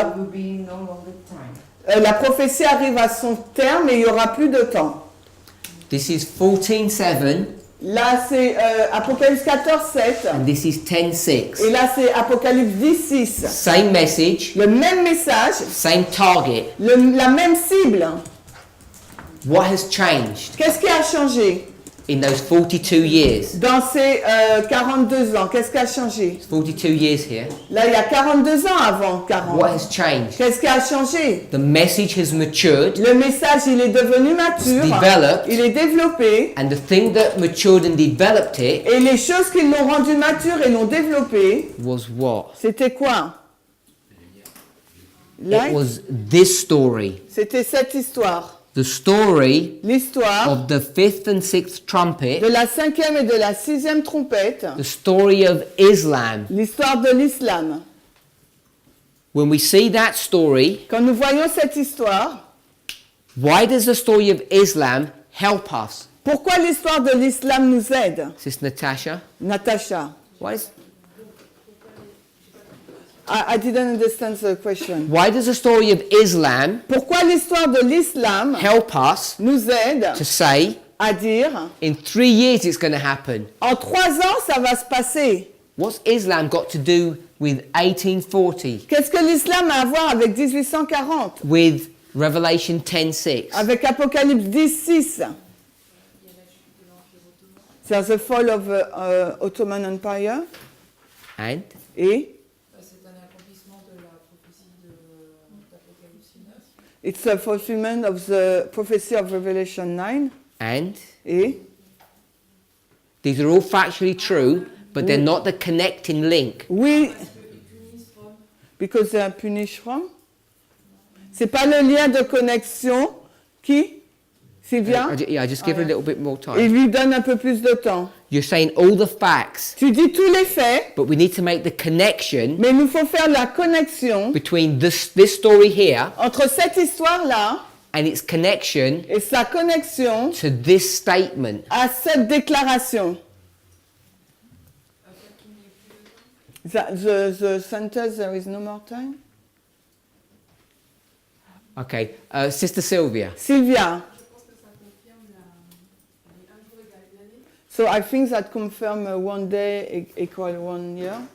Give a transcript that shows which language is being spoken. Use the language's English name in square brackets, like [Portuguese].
[English] it will be no longer time. [French] la prophétie arrive à son terme et il n'y aura plus de temps. [English] this is 14:7, [French] Là, c'est Apocalypse 14, 7. [English] and this is 10:6. [French] Et là, c'est Apocalypse 10, 6. [English] Same message, [French] Le même message, [English] same target. [French] la même cible. [English] What has changed [French] Qu'est-ce qui a changé [English] in those 42 years? [French] dans ces 42 ans? Qu'est-ce qui a changé? [English] It's 42 years here. [French] Là, il y a 42 ans avant 40. [English] What has changed? [French] Qu'est-ce qui a changé? [English] The message has matured, [French] Le message, il est devenu mature. [English] It's developed. [French] Il est développé. [English] and the thing that matured and developed it [French] Et les choses qui l'ont rendu mature et l'ont développé, [English] was what? [French] c'était quoi? [English] It [French] Là, [English] was this story. [French] c'était cette histoire. [English] The story [French] L'histoire [English] of the fifth and sixth trumpet, [French] de la 5e et de la 6e trompette. [English] the story of Islam. [French] L'histoire de l'islam. [English] When we see that story, [French] Quand nous voyons cette histoire, [English] why does the story of Islam help us? [French] pourquoi l'histoire de l'islam nous aide? [English] Sister Natasha, Natacha, why, is, I didn't understand the question. why does the story of Islam [French] Pourquoi l'histoire de l'islam [English] help us [French] nous aide [English] to say [French] à dire [English] in 3 years it's going to happen? [French] en 3 ans ça va se passer? [English] What's Islam got to do with 1840, [French] Qu'est-ce que l'islam a à voir avec 1840? [English] with Revelation 10:6? [French] Avec Apocalypse 10, 6? [English] C'est the fall of Ottoman Empire. And [French] Et C'est un accomplissement de la prophétie d'Apocalypse 9. [English] it's a fulfillment of the prophecy of Revelation 9. and [French] Et [English] these are all factually true, but they're not the connecting link. oui, because they are punished from. [French] C'est pas le lien de connexion qui, Sylvia? [English] I just give her a little bit more [French] Il [English] time. [French] lui donne un peu plus de temps. [English] You're saying all the facts, [French] Tu dis tous les faits, [English] but we need to make the connection [French] mais il nous faut faire la connexion [English] between this story here [French] entre cette histoire-là [English] and its connection [French] et sa connexion [English] to this statement. [French] à cette déclaration. [English] The sentence, there is no more time. Okay, Sister Sylvia. Sylvia, [French] Je pense que ça confirme les un jour égal une année. [English] so I think that confirm one day equal 1 year.